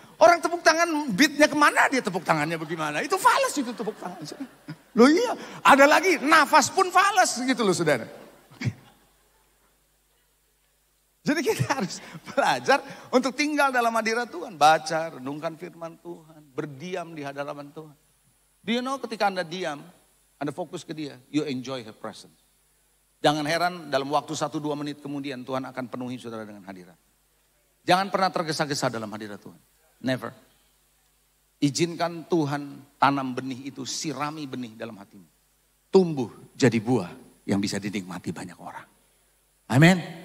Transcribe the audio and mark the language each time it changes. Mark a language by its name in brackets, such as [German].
[Indonesian] Orang tepuk tangan beatnya kemana dia tepuk tangannya bagaimana. Itu fales itu tepuk tangan. Loh iya. Ada lagi nafas pun fales gitu loh saudara. Jadi kita harus belajar untuk tinggal dalam hadirat Tuhan. Baca, renungkan firman Tuhan. Berdiam di hadapan Tuhan. [English] Do you know [Indonesian] ketika Anda diam, Anda fokus ke dia, [English] you enjoy her presence. [Indonesian] Jangan heran dalam waktu 1-2 menit kemudian Tuhan akan penuhi saudara dengan hadirat. Jangan pernah tergesa-gesa dalam hadirat Tuhan. Never. Izinkan Tuhan tanam benih itu, sirami benih dalam hatimu. Tumbuh jadi buah yang bisa dinikmati banyak orang. Amin.